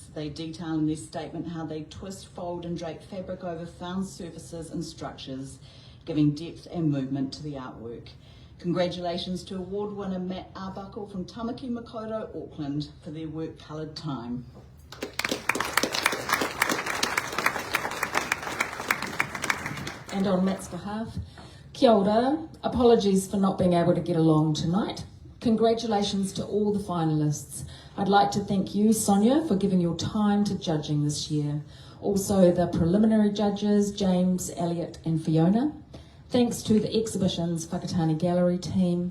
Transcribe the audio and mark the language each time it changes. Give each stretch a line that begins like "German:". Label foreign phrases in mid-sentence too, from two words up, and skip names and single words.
English: They detail in their statement how they twist, fold and drape fabric over found surfaces and structures, giving depth and movement to the artwork. Congratulations to award winner Matt Arbuckle from Tamaki Makaurau, Auckland, for their work Coloured Time. And on Matt's behalf,
Māori: kia ora,
English: apologies for not being able to get along tonight. Congratulations to all the finalists. I'd like to thank you, Sonya, for giving your time to judging this year. Also the preliminary judges, James, Elliot and Fiona. Thanks to the exhibition's Whakatane Gallery team.